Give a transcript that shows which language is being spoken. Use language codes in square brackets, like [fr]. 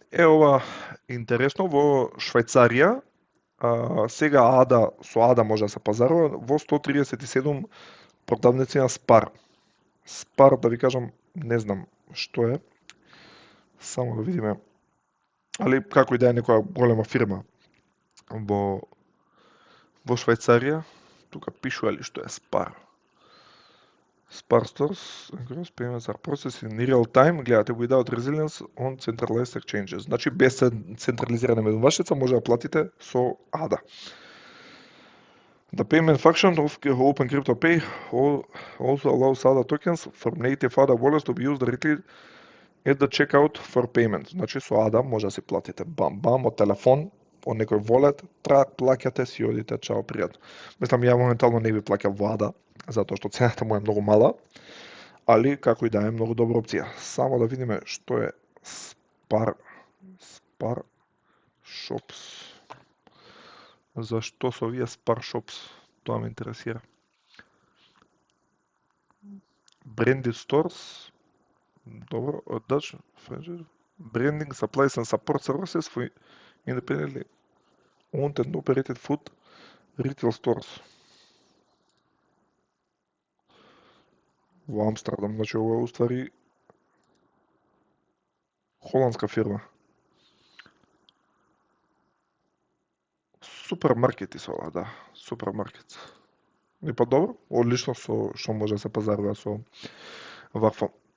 [mk] Ова интересно, во Швајцарија, сега со АДА може да се пазарува во 137 продавници на Спар. Спар, да ви кажам, не знам што е. Само да видиме. Али како и да е некоја голема фирма во Швајцарија, тука пишува ли што е SPAR. [en] SPAR stores increase payments are processed in real time, гледате, without resilience on centralized exchanges. [mk] Значи без централизирана медувачница може да платите со ADA. [en] The payment function of Open Crypto Pay also allows ADA tokens from native ADA wallets to be used directly at the checkout for payment. [mk] Значи со ADA може да си платите бам од телефон, од некој волет, плаќате си одите, чао, пријатно. Мислам, ја моментално не би плаќал во ADA, затоа што цената му е многу мала, али како и да е многу добра опција. Само да видиме што е SPAR Shops. Зашто со овие SPAR Shops? Тоа ме интересира. [en] Branded Stores. Добро, Dutch Branding, Supplies and Support Services for independently owned and operated food retail stores. [mk] Во Амстердам, значи ова е уствари холандска фирма. Супермаркети со ова, да, супермаркет. И па добро, одлично со што може да се пазарува со вакво.